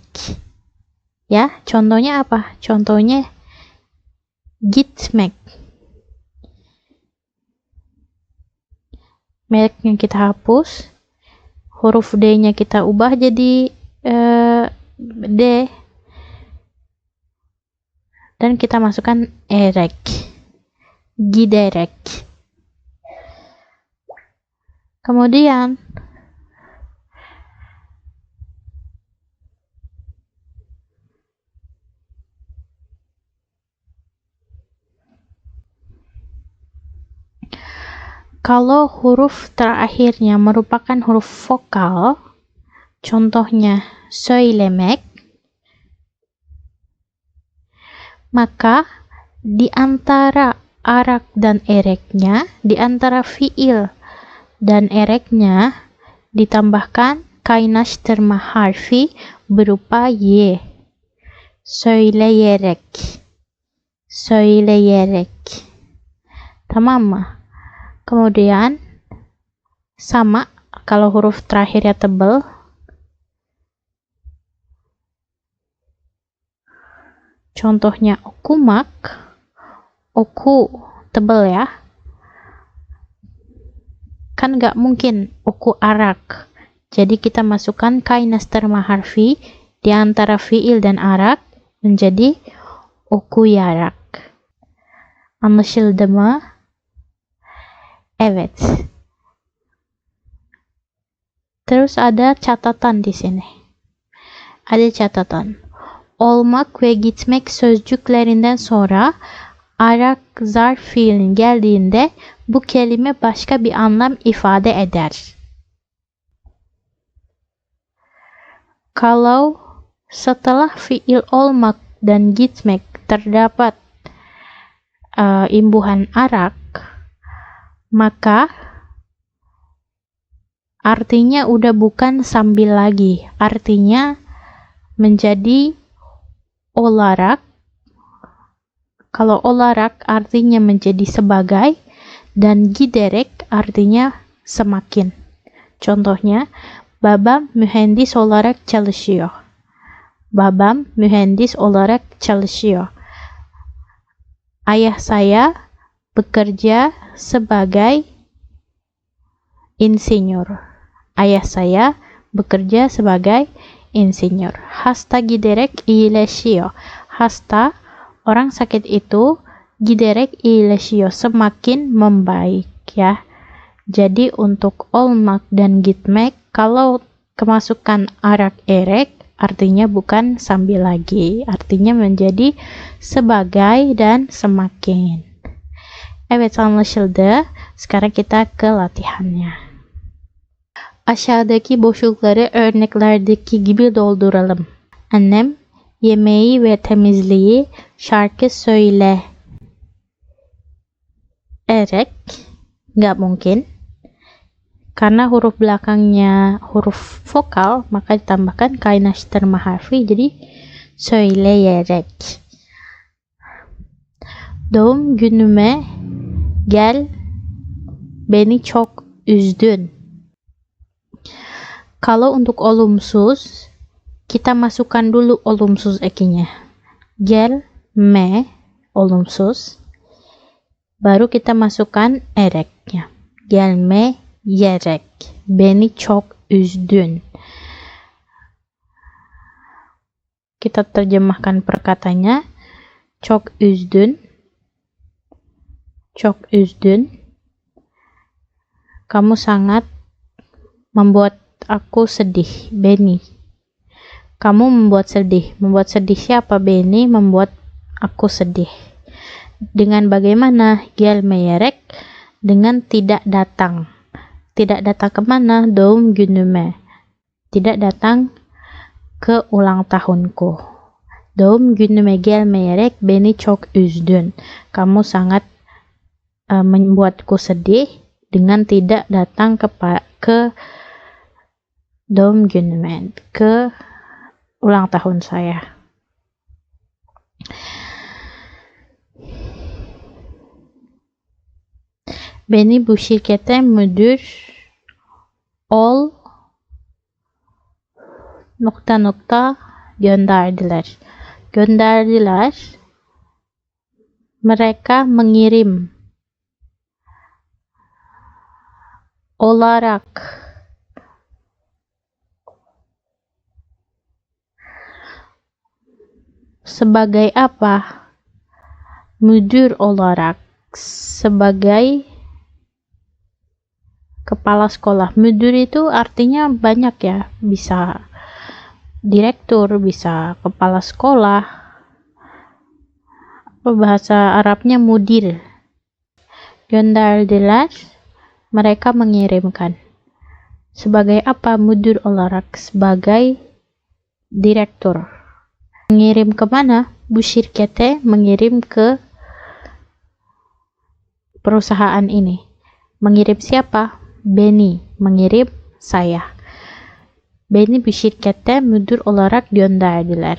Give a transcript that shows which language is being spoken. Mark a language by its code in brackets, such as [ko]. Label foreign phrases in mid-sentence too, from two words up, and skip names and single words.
[id] Ya, contohnya apa? Contohnya gitmek. Mereknya kita hapus, huruf D-nya kita ubah jadi D, dan kita masukkan [tr] erek, giderek. [id] Kemudian kalau huruf terakhirnya merupakan huruf vokal, contohnya söylemek, maka di antara arak dan ereknya, di antara fiil dan ereknya ditambahkan [tr] kaynaştırma harfi [id] berupa y. [tr] Söyleyerek. Söyleyerek. Tamam mı? [id] Kemudian sama kalau huruf terakhirnya tebal, contohnya okumak, oku tebal ya, kan nggak mungkin [tr] oku arak, [id] jadi kita masukkan [tr] kaynaştırma harfi [id] di antara fiil dan arak menjadi okuyarak. [tr] Anlaşıldı mı? Evet. [id] Terus ada catatan di sini. Ada catatan. [tr] Olmak ve gitmek sözcüklerinden sonra arak zarf fiilin geldiğinde bu kelime başka bir anlam ifade eder. [id] Kalau setelah fiil olmak dan gitmek terdapat imbuhan arak, maka artinya udah bukan sambil lagi, artinya menjadi olarak. Kalau olarak artinya menjadi sebagai, dan giderek artinya semakin. Contohnya, [tr] babam mühendis olarak çalışıyor. Babam mühendis olarak çalışıyor. [id] Ayah saya bekerja sebagai insinyur. Ayah saya bekerja sebagai insinyur. [tr] Hasta giderek iyileşiyor. Hasta, [id] orang sakit itu, [tr] giderek iyileşiyor, [id] semakin membaik ya. Jadi untuk olmak dan gitmek, kalau kemasukan [tr] arak erek, [id] artinya bukan sambil lagi, artinya menjadi sebagai dan semakin. [tr] Evet, anlaşıldı. [id] Sekarang kita ke latihannya. [tr] Aşağıdaki boşlukları örneklerdeki gibi dolduralım. Annem yemeği ve temizliği şarkı söyle erek, [id] nggak mungkin. Karena huruf belakangnya huruf vokal, maka ditambahkan [tr] kaynaştırma harfi, [id] jadi söyleyerek. [tr] Doğum günüme gel, beni çok üzdün. [id] Kalau untuk olumsuz, kita masukkan dulu olumsuz ekinya. [tr] Gel, me, olumsuz. [id] Baru kita masukkan ereknya. [tr] Gelme, yerek. Beni çok üzdün. [id] Kita terjemahkan perkatanya. [tr] Çok üzdün. Çok üzdün. [id] Kamu sangat membuat aku sedih. Beni. Kamu membuat sedih. Membuat sedih siapa? Beni membuat aku sedih. Dengan bagaimana? Gelmeyerek. Dengan tidak datang. Tidak datang kemana? [tr] Doğum günüme. [id] Tidak datang ke ulang tahunku. [tr] Doğum günüme gelmeyerek beni çok üzdün. [id] Kamu sangat membuatku sedih dengan tidak datang ke [tr] doğum günüme, [id] ke ulang tahun saya. [tr] Beni bu şirkete müdür ol gönderdiler. Gönderdiler. [id] Mereka mengirim. [tr] Olarak. [id] Sebagai apa? [tr] Müdür olarak. [id] Sebagai kepala sekolah. Müdür itu artinya banyak ya. Bisa direktur, bisa kepala sekolah. Bahasa Arabnya mudir. Gönderdiler. Mereka mengirimkan. Sebagai apa? [tr] Müdür olarak. [id] Sebagai direktur. Mengirim kemana? [tr] Bu şirkete, [id] mengirim ke perusahaan ini. Mengirim siapa? Beni. Mengirim saya. [tr] Beni bu şirkete müdür olarak gönderdiler.